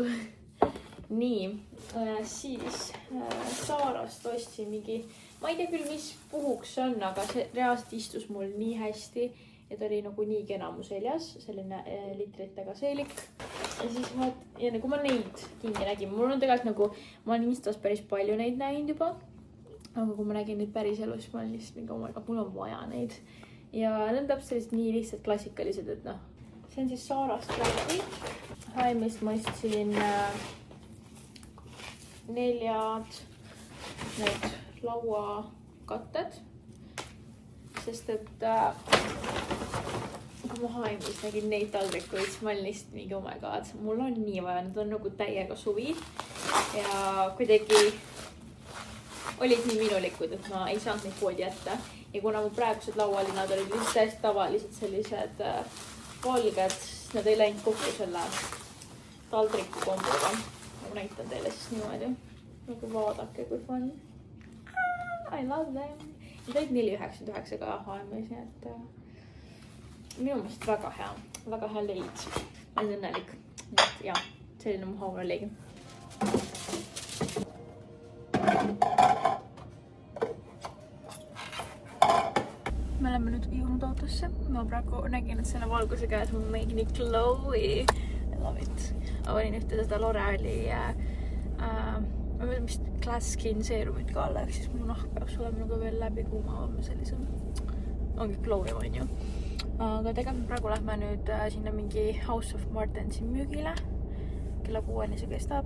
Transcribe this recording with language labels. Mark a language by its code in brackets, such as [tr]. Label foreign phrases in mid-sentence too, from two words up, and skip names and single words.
[et] Nii, siis Saarast ostsin mingi, ma ei tea küll, mis puhuks see on, aga see reaalselt istus mul nii hästi ja ta oli nagu nii kena mu seljas, selline litritega seelik. Ja siis ja nagu ma neid kinni nägin, mul on tegelikult nagu, ma olen Instas päris palju neid näinud juba, aga kui ma nägin neid päris elus, siis ma olen lihtsalt mingi, [en] oh my god, [et] mul on vaja neid. Ja need on täpselt nii lihtsalt klassikalised, et noh, see on siis Saarast praegu. H&M-ist ma ostsin 4 need lauakatted, sest et kui ma H&M-ist nägin neid taldrikuid, siis ma olin lihtsalt mingi, [en] oh my god, [et] mul on nii vaja, need on nagu täiega suvi ja kuidagi olid nii minulikud, et ma ei saanud neid poodi jätta. Ja kuna mu praegused laualinad olid lihtsalt täiesti tavalised sellised valged, siis nad ei läinud kokku selle taldriku komboga. Ma näitan teile siis niimoodi. Nagu vaadake, kui fun. [en] I love them. [et] Need olid 4,99 ka H&M-is, et minu meelest väga hea leid. Ma olen õnnelik. Et jah, selline mu haun oligi. Me oleme nüüd jõudnud autosse. Ma praegu nägin, et selle valguse käes mu make nii glowy. [en] I love it. [et] Ma panin ühte seda L'Oreali mis Glass Skin seerumit ka alla, siis mu nahk peaks olema nagu veel läbi kuumavam sellisem. Ongi glowy, on ju. Aga tegelikult praegu lähme nüüd sinna mingi House of Martensi müügile. Kella 6-ni see kestab.